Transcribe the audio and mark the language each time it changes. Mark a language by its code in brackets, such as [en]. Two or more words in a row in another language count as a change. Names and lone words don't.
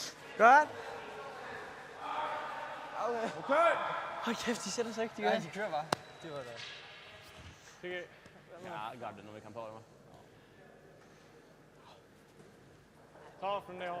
[da] Godt. Okay. Hold kæft, de sætter sig ikke, de gør. de kører bare. Det var det. [sv] Ja, garden om vi kan ta dem. Ta från det hållet.